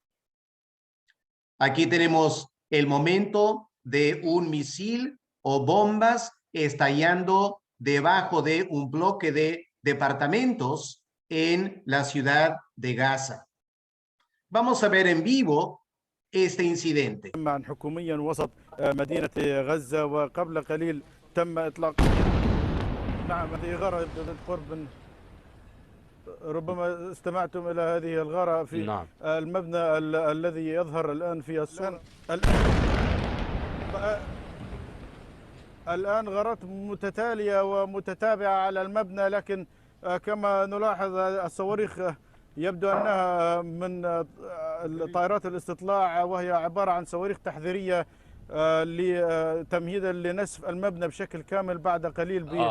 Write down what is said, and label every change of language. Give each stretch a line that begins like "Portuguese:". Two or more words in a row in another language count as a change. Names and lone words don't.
Spanish: Aquí tenemos el momento de un misil o bombas estallando debajo de un bloque de departamentos en la ciudad de Gaza. Vamos a ver en vivo este incidente.
Arabic: معا حكوميا وسط مدينة غزة، وقبل قليل تم إطلاق نعم هذه غارة بالقرب من، ربما استمعتم إلى هذه الغارة في نعم. المبنى الذي يظهر الآن في الصورة. الآن غارات متتالية ومتتابعة على المبنى، لكن كما نلاحظ الصواريخ يبدو أنها من طائرات الاستطلاع، وهي عبارة عن صواريخ تحذيرية تمهيدا لنسف المبنى بشكل كامل بعد قليل.